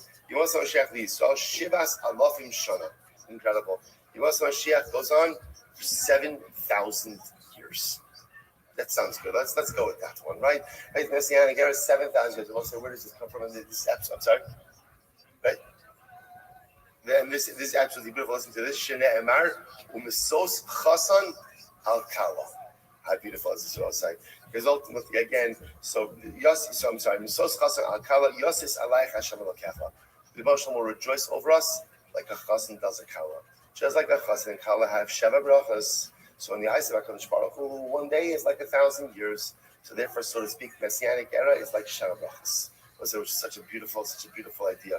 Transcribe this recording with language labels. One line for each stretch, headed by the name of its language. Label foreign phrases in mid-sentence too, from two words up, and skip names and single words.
English: You want some
Hebrew: משיח ישראל, שבעת אלפים שנה.
English: Incredible. You want some Mashiach goes on for 7,000 years. That sounds good. Let's go with that one, right? Right, Messianic era, 7,000 years. We'll say, where does this come from in this episode? I'm sorry. Right? Then this is absolutely beautiful. Listen to this.
Hebrew: שנאמר ומשוש חתן על כלה.
English: How beautiful is this? What I'll say. Because ultimately, again, I'm sorry.
Hebrew: משוש חתן על כלה ישיש עליך השם אלקיך.
English: The Moshe will rejoice over us like a chasan does a kala. Just like a chasan and kala have
Hebrew: שבע ברכות.
English: So in the eyes of
Hebrew: הקדוש ברוך הוא,
English: one day is like 1,000 years. So therefore, so to speak, Messianic era is like
Hebrew: שבע ברכות.
English: Which is such a beautiful idea.